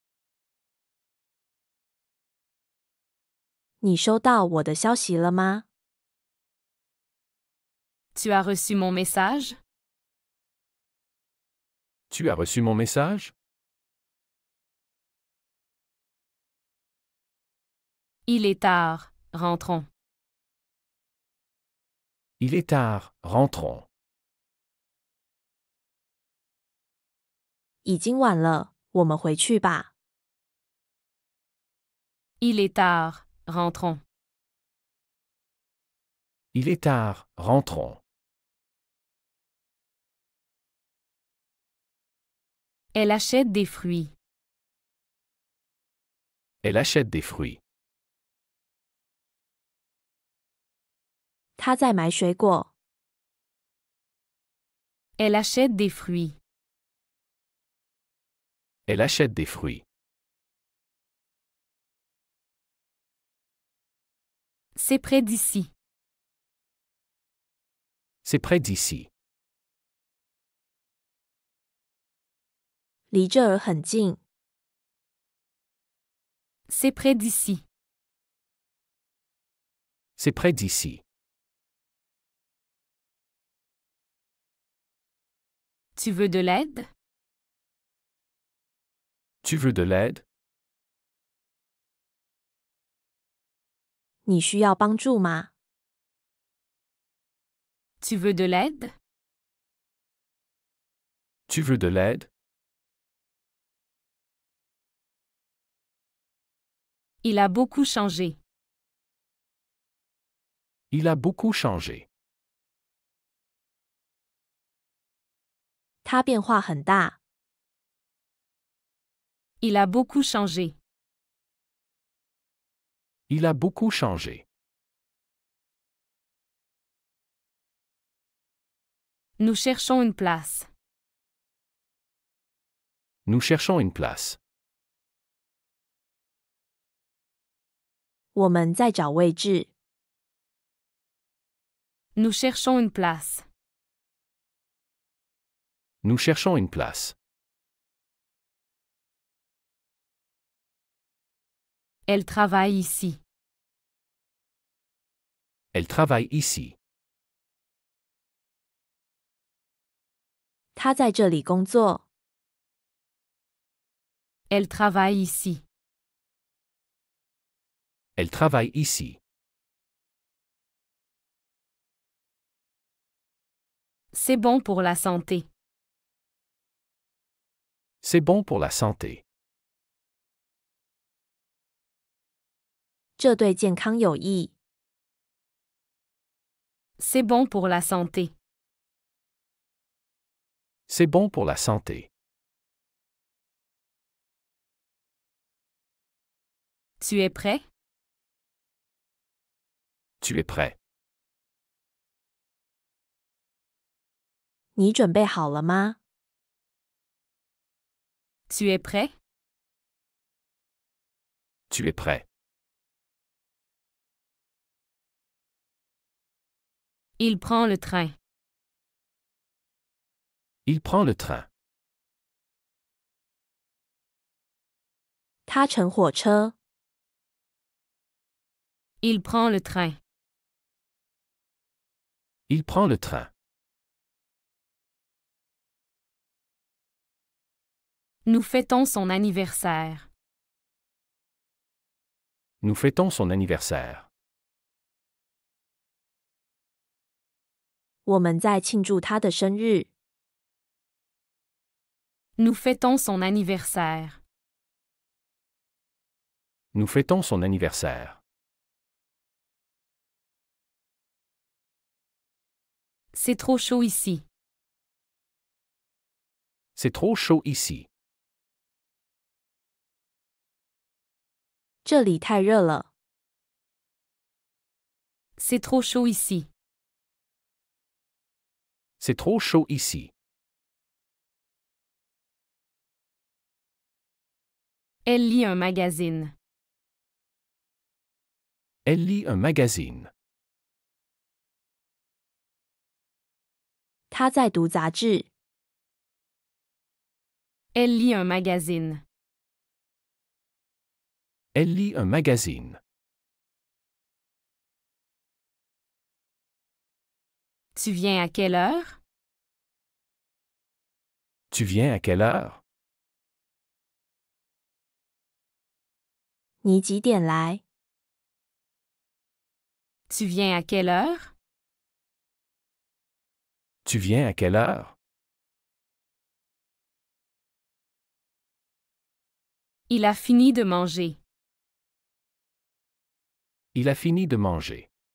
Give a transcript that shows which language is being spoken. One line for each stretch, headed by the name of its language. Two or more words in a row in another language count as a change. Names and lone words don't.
Chinese: 你收到我的消息了吗？
French: Tu as reçu mon message? Tu as reçu mon message? Il est tard, rentrons. Il est tard, rentrons.
Chinese: 已经晚了，我们回去吧。
French: Il est tard, rentrons. Il est tard, rentrons. Elle achète des fruits. Elle achète des fruits.
Chinese: 他在买水果。
French: Elle achète des fruits. Elle achète des fruits. C'est près d'ici. C'est près d'ici.
Chinese: 离这儿很近。
French: C'est près d'ici. C'est près d'ici. Tu veux de l'aide? Tu veux de l'aide?
Chinese: 你需要帮助吗？
French: Tu veux de l'aide? Tu veux de l'aide? Il a beaucoup changé. Il a beaucoup changé.
Chinese: 他变化很大。
French: Il a beaucoup changé. Il a beaucoup changé. Nous cherchons une place. Nous cherchons une place.
Chinese: 我们在找位置。
French: Nous cherchons une place. Nous cherchons une place. Elle travaille ici. Elle travaille ici.
Chinese: 他在这里工作。
French: Elle travaille ici. Elle travaille ici. C'est bon pour la santé. C'est bon pour la santé.
Chinese: 这对健康有益。
French: C'est bon pour la santé. C'est bon pour la santé. Tu es prêt? Tu es prêt?
Chinese: 你准备好了吗？
French: Tu es prêt? Tu es prêt? Il prend le train. Il prend le train.
Chinese: 他乘火车。
French: Il prend le train. Il prend le train. Nous fêtons son anniversaire. Nous fêtons son anniversaire.
Chinese: 我们在庆祝他的生日。
French: Nous fêtons son anniversaire. Nous fêtons son anniversaire. C'est trop chaud ici. C'est trop chaud ici.
Chinese: 这里太热了。
French: C'est trop chaud ici. C'est trop chaud ici. Elle lit un magazine. Elle lit un magazine.
Chinese: 他在读杂志。
French: Elle lit un magazine. Elle lit un magazine. Tu viens à quelle heure? Tu viens à quelle heure?
Chinese: 你几点来？
French: Tu viens à quelle heure? Tu viens à quelle heure? Il a fini de manger. Il a fini de manger.